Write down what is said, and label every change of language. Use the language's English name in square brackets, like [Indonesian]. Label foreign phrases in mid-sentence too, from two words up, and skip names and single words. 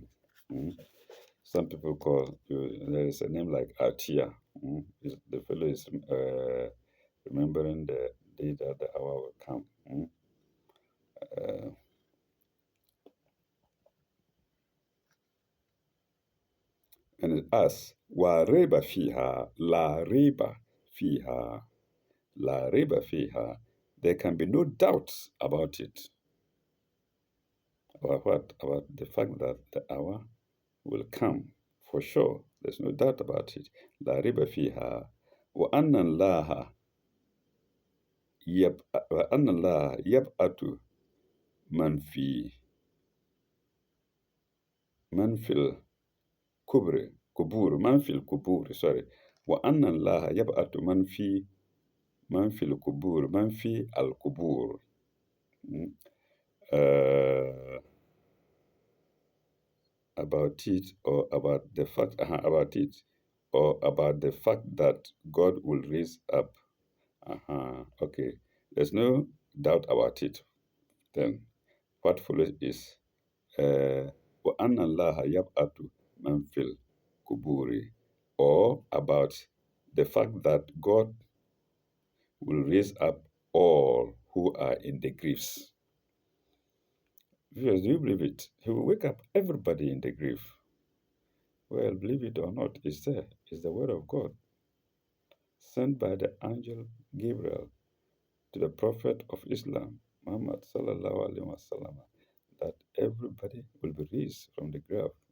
[English] Some people call, there is a name like Atia. The fellow is remembering the day that the hour will come. And it asks, [Arabic] وريب فيها، لا ريب فيها، لا ريب فيها. [English] There can be no doubt about it. About what? About the fact that the hour will come. For sure. There's no doubt about it. [Arabic] لا ريب فيها. وأن الله يبعث من في القبور, sorry. وأن الله يبعث من في القبور، من في القبور. [English] About it, or about the fact about it, or about the fact that God will raise up. Okay, there's no doubt about it. Then what follows is [Arabic] وأن الله يبعث من في القبور, [English] or about the fact that God will raise up all who are in the graves. Viewers, do you believe it? He will wake up everybody in the grave. Well, believe it or not, it's there. It's the word of God, sent by the angel Gabriel to the prophet of Islam, Muhammad [Arabic] صلى الله عليه وسلم, [English] that everybody will be raised from the grave.